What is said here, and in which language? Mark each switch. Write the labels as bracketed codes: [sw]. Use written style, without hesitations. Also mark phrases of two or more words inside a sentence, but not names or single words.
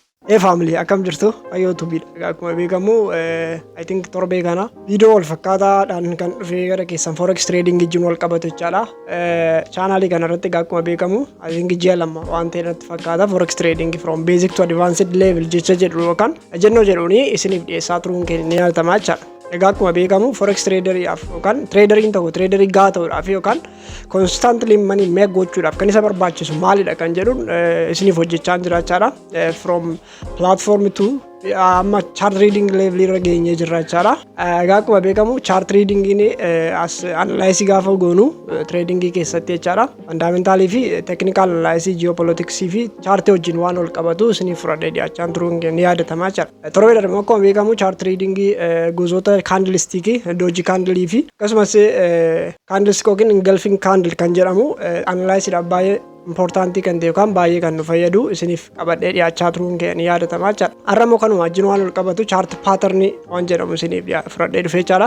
[om] family akkam jirtu ayyootu bidha akkuma beekamu [en] I think [om] torbee kana viidiyoo wal fakkaataadhaan kan dhufee gara keessan [en] forex trading [om] wajjin wal qabatu jechaadha. Channel kana irratti akkuma beekamu [en] I think [om] ji'a lama waan ta'e irratti fakkaata [en] forex trading from basic to advanced level [om] jecha jedhu yookaan jennoo jedhuuni isiniif dhiyeessaa turuun keenya ni yaadatamaa jechaadha. Akkuma beekamu forex traderiidhaaf yookaan traderiin tokko traderii gahaa ta'uudhaaf yookaan [en] constantly money make [om] gochuudhaaf kan isa barbaachisu maalidha kan jedhuun isiniif hojjechaa jiraachaa [en] from platform [om] to amma [en] chart reading level [om] irra geenyee jiraachaa. Akkuma beekamu [en] chart reading as analysis [om] gaafa goonu trading keessatti jechaadha. Fundamental fi [en] technical analysis geopolitics [om] fi chart wajjin waan wal qabatu isiniif fudhadhee dhiyaachaa turuun ni yaadatamaa jira. Torbee darbe akkuma beekamu [en] chart reading [om] gosoota [en] candlestick doji candle [om] fi akkasumas candlestick yookiin [en] engulfing candle [om] kan jedhamu analysis dha baay'ee important kan ta'e yookaan baay'ee kan nu fayyadu isiniif qabadhee dhiyaachaa turuun keenya ni yaadatamaa jira. Har'ammoo kanuma wajjin waan wal qabatu [en] chart pattern [om] waan jedhamu isiniif fudhadhee dhufee jira.